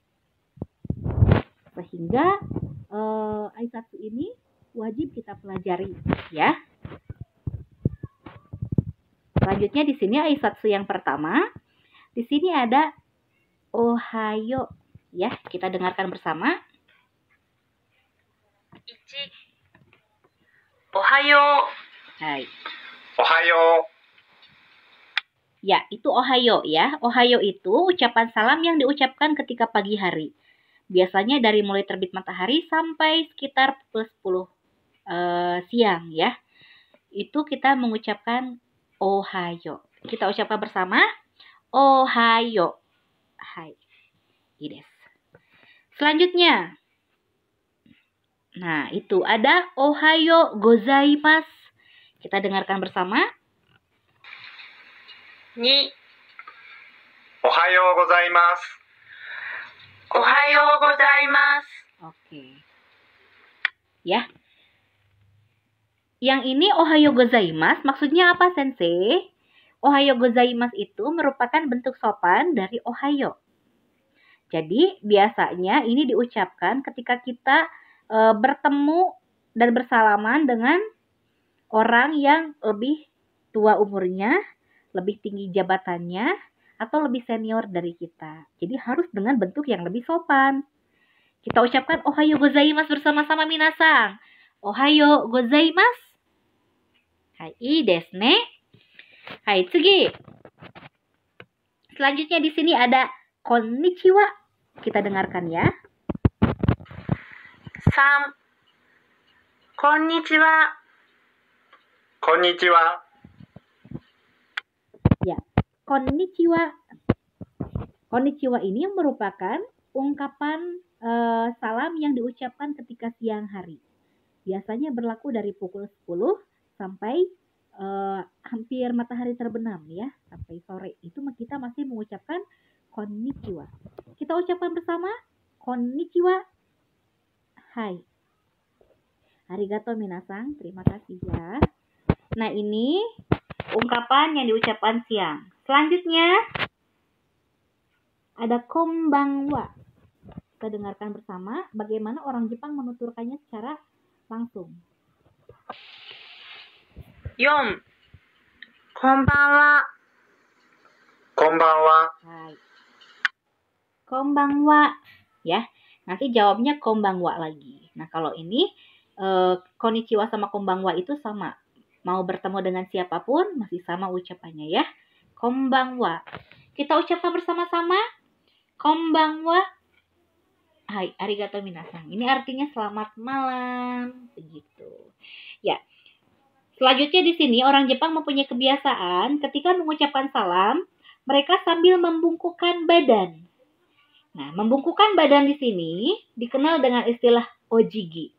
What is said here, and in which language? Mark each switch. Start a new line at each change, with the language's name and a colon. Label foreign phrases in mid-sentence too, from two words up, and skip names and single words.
Indonesian: Sehingga aisatsu ini wajib kita pelajari ya. Selanjutnya di sini aisatsu yang pertama, di sini ada ohayo ya. Kita dengarkan bersama.
Japanese: Ichi. Ohayo.
Indonesian: Hai. Ohayo. Ya, itu ohayo ya. Ohayo itu ucapan salam yang diucapkan ketika pagi hari. Biasanya dari mulai terbit matahari sampai sekitar pukul 10 siang ya. Itu kita mengucapkan ohayo. Kita ucapkan bersama.
Japanese: Ohayo. Hai.
Indonesian: Ides. Selanjutnya. Nah, itu ada
Japanese: ohayo gozaimasu.
Indonesian: Kita dengarkan bersama. Ni.
Japanese: Ohayo gozaimasu. Ohayo gozaimasu.
Indonesian: Oke. Ya. Yang ini
Japanese: ohayo gozaimasu
Indonesian: maksudnya apa, Sensei?
Japanese: Ohayo gozaimasu
Indonesian: itu merupakan bentuk sopan dari ohayo. Jadi, biasanya ini diucapkan ketika kita bertemu dan bersalaman dengan orang yang lebih tua umurnya, lebih tinggi jabatannya, atau lebih senior dari kita. Jadi harus dengan bentuk yang lebih sopan. Kita ucapkan
Japanese: ohayo gozaimasu
Indonesian: bersama-sama minasang.
Japanese: おはようございます. はい、ですね。はい、次.
Indonesian: Selanjutnya di sini ada konnichiwa. Kita dengarkan ya. Konnichiwa. Konnichiwa. Ya, konnichiwa. Konnichiwa ini merupakan ungkapan salam yang diucapkan ketika siang hari. Biasanya berlaku dari pukul 10 sampai hampir matahari terbenam ya, sampai sore. Itu kita masih mengucapkan konnichiwa. Kita ucapkan bersama
Japanese: こんにちは。はい. ありがとう皆さん,
Indonesian: terima kasih ya. Nah, ini ungkapan yang diucapkan siang. Selanjutnya ada konbanwa. Kita dengarkan bersama bagaimana orang Jepang menuturkannya secara langsung. 4. こんばんは。こんばんは。
Japanese: はい。こんばんは.
Indonesian: Ya, nanti jawabnya konbanwa lagi. Nah, kalau ini konnichiwa sama konbanwa itu sama. Mau bertemu dengan siapapun masih sama ucapannya ya. Konbanwa. Kita ucapkan bersama-sama. Konbanwa.
Japanese: はい、ありがとう皆さん.
Indonesian: Ini artinya selamat malam. Begitu. Ya. Selanjutnya di sini orang Jepang mempunyai kebiasaan ketika mengucapkan salam, mereka sambil membungkukkan badan. Nah, membungkukkan badan di sini dikenal dengan istilah ojigi.